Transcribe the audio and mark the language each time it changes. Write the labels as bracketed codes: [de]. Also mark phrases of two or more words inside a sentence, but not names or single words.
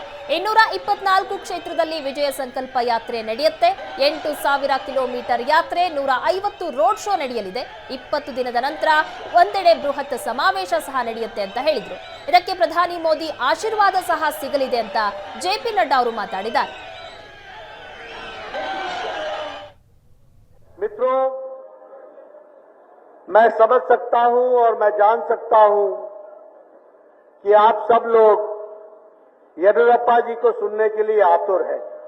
[kn] 224 ಕ್ಷೇತ್ರದಲ್ಲಿ ವಿಜಯ ಸಂಕಲ್ಪ ಯಾತ್ರೆ ನಡೆಯುತ್ತೆ. 8,000 ಕಿಲೋಮೀಟರ್ ಯಾತ್ರೆ, 150 [en] road show [kn] ನಡೆಯಲಿದೆ. 20 ದಿನದ ನಂತರ ಒಂದೆಡೆ ಬೃಹತ್ ಸಮಾವೇಶ ಸಹ ನಡೆಯುತ್ತೆ ಅಂತ ಹೇಳಿದ್ರು. ಇದಕ್ಕೆ ಪ್ರಧಾನಿ ಮೋದಿ ಆಶೀರ್ವಾದ ಸಹ ಸಿಗಲಿದೆ ಅಂತ ಜೆಪಿ ನಡ್ಡಾ ಅವರು ಮಾತಾಡಿದ್ದಾರೆ. [hi] मित्रों, मैं समझ सकता हूं और मैं जान सकता हूं कि आप सब लोग येदियुरप्पा जी को सुनने के लिए आतुर हैं।